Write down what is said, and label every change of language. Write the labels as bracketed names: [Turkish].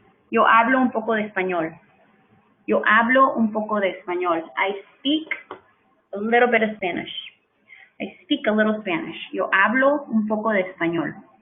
[Spanish] Yo hablo un poco de español. Yo hablo un poco de español. [English] I speak a little bit of Spanish. I speak a little Spanish. [Spanish] Yo hablo un poco de español.